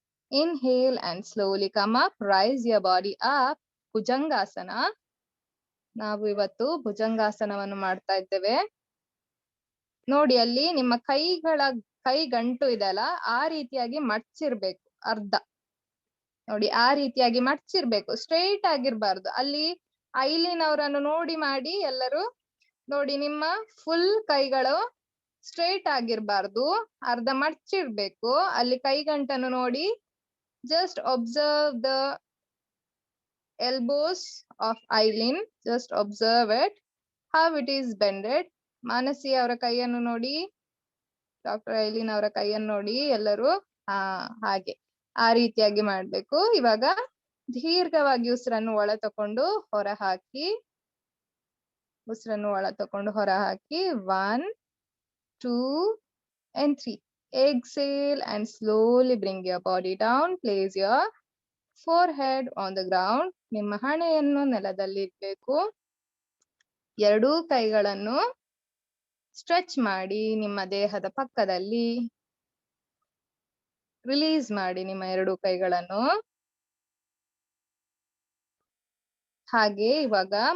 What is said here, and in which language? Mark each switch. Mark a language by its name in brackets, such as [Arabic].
[English] Inhale and slowly come up. Rise your body up. Bhujangasana. [Kannada] ನಾವು ಇವತ್ತು ಭುಜಂಗಾಸನವನ್ನು ಮಾಡ್ತಾ ಇದ್ದೇವೆ. ನೋಡಿ, ಅಲ್ಲಿ ನಿಮ್ಮ ಕೈ ಗಂಟು ಇದೆಲ್ಲ ಆ ರೀತಿಯಾಗಿ ಮಡ್ಚಿರ್ಬೇಕು. ಅರ್ಧ ನೋಡಿ, ಆ ರೀತಿಯಾಗಿ ಮಡ್ಚಿರ್ಬೇಕು. ಸ್ಟ್ರೈಟ್ ಆಗಿರ್ಬಾರ್ದು. ಅಲ್ಲಿ ಐಲಿನವರನ್ನು ನೋಡಿ ಮಾಡಿ ಎಲ್ಲರೂ ನೋಡಿ, ನಿಮ್ಮ ಫುಲ್ ಕೈಗಳು ಸ್ಟ್ರೈಟ್ ಆಗಿರ್ಬಾರ್ದು, ಅರ್ಧ ಮಡ್ಚಿರ್ಬೇಕು. ಅಲ್ಲಿ ಕೈಗಂಟನ್ನು ನೋಡಿ. [English] Just observe the elbows of Eileen. Just observe it, how it is bended. [Kannada] Manasi ಅವರ ಕೈಯನ್ನು ನೋಡಿ, ಡಾಕ್ಟರ್ ಐಲಿನ್ ಅವರ ಕೈಯನ್ನು ನೋಡಿ ಎಲ್ಲರೂ. ಹಾಗೆ ಆ ರೀತಿಯಾಗಿ ಮಾಡ್ಬೇಕು. ಇವಾಗ ದೀರ್ಘವಾಗಿ ಉಸಿರನ್ನು ಒಳ ತಕೊಂಡು ಹೊರ ಹಾಕಿ. ಉಸಿರನ್ನು ಒಳ ತಕೊಂಡು ಹೊರ ಹಾಕಿ. 1, 2 and 3. [English] Exhale and slowly bring your body down. Place your forehead on the ground. [Kannada] ನಿಮ್ಮ ಹಣೆಯನ್ನು ನೆಲದಲ್ಲಿ ಇಡ್ಬೇಕು. ಎರಡೂ ಕೈಗಳನ್ನು ಸ್ಟ್ರೆಚ್ ಮಾಡಿ ನಿಮ್ಮ ದೇಹದ ಪಕ್ಕದಲ್ಲಿ. ರಿಲೀಸ್ ಮಾಡಿ ನಿಮ್ಮ ಎರಡೂ ಕೈಗಳನ್ನು. ಹಾಗೆ ಇವಾಗ